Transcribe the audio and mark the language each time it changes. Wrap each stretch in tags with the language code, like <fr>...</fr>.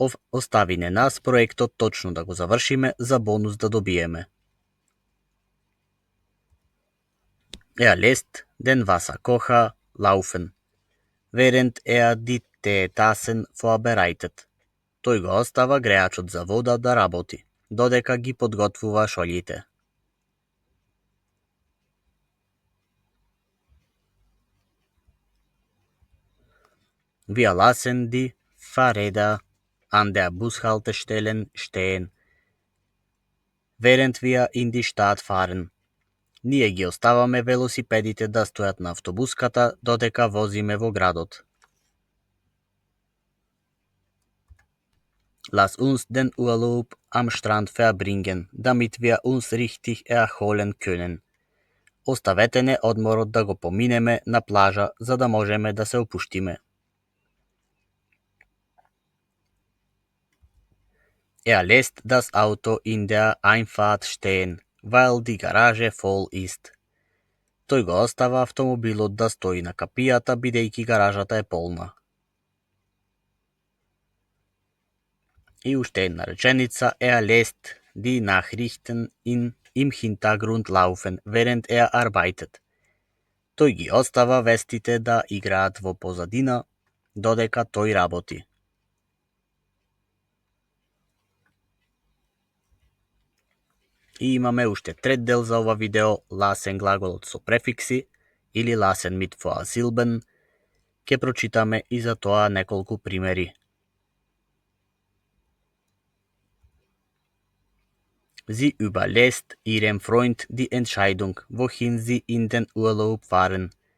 <mk>Остави не нас проектот точно да го завршиме за бонус да добиеме.</mk> <de>Lässt den Wasserkocher laufen, während die Teetassen vorbereitet.</de> <mk>Тој го остава греачот за вода да работи, додека ги подготвува шолјите.</mk> <de>Wir lassen die Fahrräder an der Bushaltestelle stehen, während wir in die Stadt fahren.</de> <mk>Ние ги оставаме велосипедите да стојат на автобуската додека возиме во градот.</mk> <de>Lass uns den Urlaub am Strand verbringen, damit wir uns richtig erholen können.</de> <mk>Оставете не одморот да го поминеме на плажа, за да можеме да се опуштиме.</mk> <de>Lässt das Auto in der Einfahrt stehen, weil die Garage voll ist.</de> <mk>Тој го остава автомобилот да стои на капијата бидејќи гаражата е полна. И уште една реченица,</mk> <de>lässt die Nachrichten im Hintergrund laufen, während arbeitet.</de> <mk>Тој ги остава вестите да играат во позадина, додека тој работи. И имаме уште трет дел за ова видео, ласен глаголот со префикси, или ласен</mk> <de>mit vorsilben.</de> <mk>Ке прочитаме и за тоа неколку примери.</mk> <de>Sie überlässt ihrem Freund die Entscheidung, wohin sie in den Urlaub fahren.</de>